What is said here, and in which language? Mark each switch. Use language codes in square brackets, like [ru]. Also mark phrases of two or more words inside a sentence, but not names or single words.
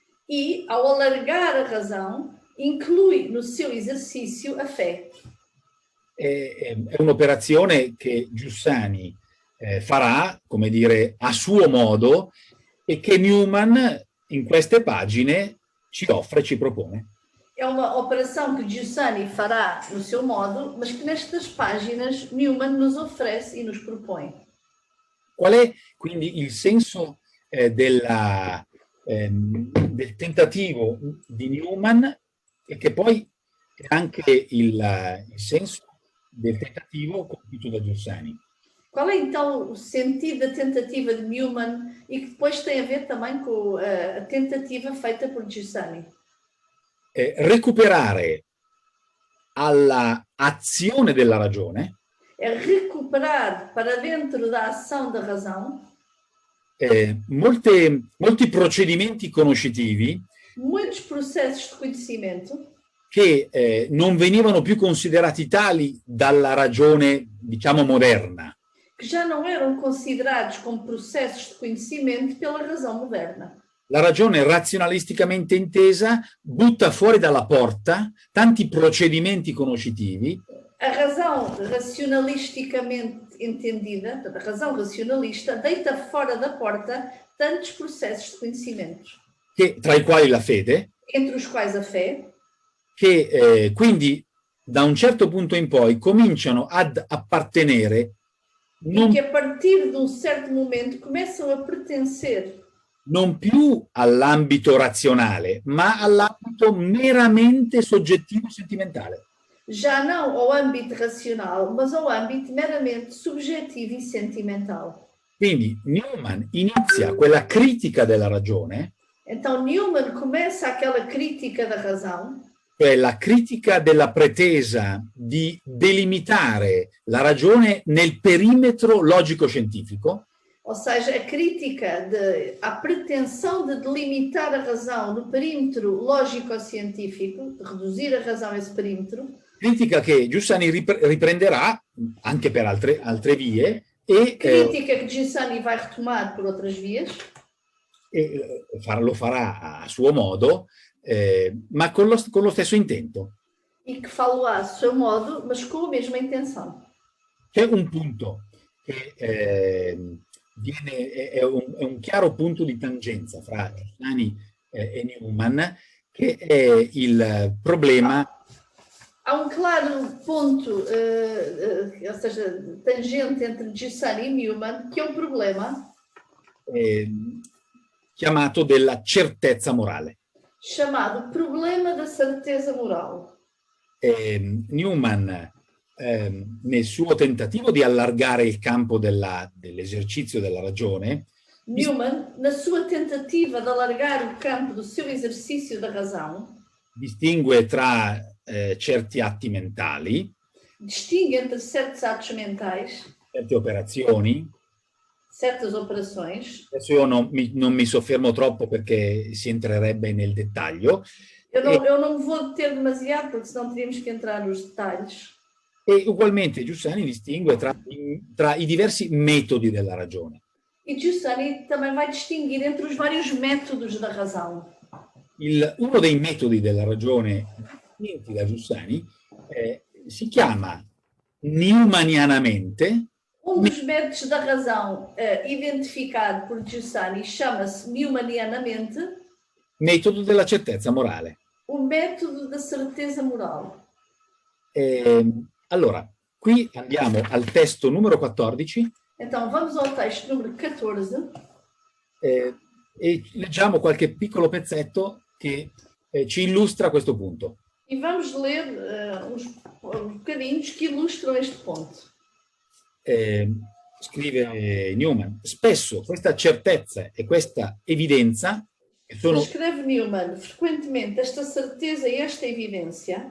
[pt] e, ao alargar a razão, inclui no seu exercício a fé. [it] È un'operazione che Giussani farà, come dire, a suo modo e che Newman in queste pagine ci offre, ci propone. [pt] É uma operação que Giussani fará no seu modo, mas que nestas páginas Newman nos oferece e nos propõe. [it] Qual è quindi il senso del tentativo di Newman e che poi è anche il senso del tentativo compiuto da Giussani? [pt] Qual é então o sentido da tentativa de Newman e que depois tem a ver também com a tentativa feita por Giussani? [it] Recuperare alla azione della ragione [pt] É recuperar para dentro da ação da razão [it] molti procedimenti conoscitivi [pt] muitos processos de conhecimento [it] che non venivano più considerati tali dalla ragione, diciamo, moderna. [pt] que já não eram considerados como processos de conhecimento pela razão moderna. [it] La ragione razionalisticamente intesa butta fuori dalla porta tanti procedimenti conoscitivi [pt] A razão racionalisticamente entendida, a razão racionalista, deita fora da porta tantos processos de conhecimento, [it] tra i quali la fede, [pt] entre os quais a fé, [it] che quindi da un certo punto in poi cominciano ad appartenere [pt] e que a partir de um certo momento começam a pertencer [it] non più all'ambito razionale, ma all'ambito meramente soggettivo sentimentale. [pt] já não ao âmbito racional, mas ao âmbito meramente subjetivo e sentimental. [it] Quindi Newman inizia quella critica della ragione, [pt] Então Newman começa aquela crítica da razão, [it] cioè la critica della pretesa di delimitare la ragione nel perimetro logico-scientifico, [pt] ou seja, a crítica à pretensão de delimitar a razão no perímetro lógico-científico, de reduzir a razão a esse perímetro, [it] critica che Giussani riprenderà anche per altre vie e [pt] crítica que Giussani vai retomar por outras vias, [it] lo farà a suo modo, ma con lo stesso intento. [pt] e que falo-á a seu modo, mas com a mesma intenção. [it] C'è un punto che è un chiaro punto di tangenza fra Giussani e Newman, che è il problema. [pt] Há claro ponto, ou seja, tangente entre Giussani e Newman, que é um problema [it] chiamato della certezza morale. [pt] chamado problema da certeza moral. [it] Newman, nel suo tentativo di allargare il campo dell'esercizio della ragione, [pt] Newman, na sua tentativa de alargar o campo do seu exercício da razão, [it] distingue tra certi atti mentali, [pt] distingue entre certos atos mentais, [it] certe operazioni. [pt] certas operações. [it] Adesso io non mi soffermo troppo perché si entrerebbe nel dettaglio. [pt] Eu não vou deter demasiado, porque senão teríamos que entrar nos detalhes. [it] E ugualmente Giussani distingue tra i diversi metodi della ragione. [pt] E Giussani também vai distinguir entre os vários métodos da razão. [it] Uno dei metodi della ragione distinti da Giussani si chiama newmanianamente. [pt] Dos métodos da razão identificado por Giussani chama-se newmanianamente [it] metodo della certezza morale. [pt] O método da certeza moral. [it] Allora, qui andiamo al testo numero 14. [pt] Então, vamos ao texto número 14. [it] E leggiamo qualche piccolo pezzetto che ci illustra questo punto. [pt] E vamos ler uns bocadinhos que ilustram este ponto. [it] Scrive Newman, spesso questa certezza e questa evidenza sono... Scrive Newman, [pt] frequentemente esta certeza e esta evidência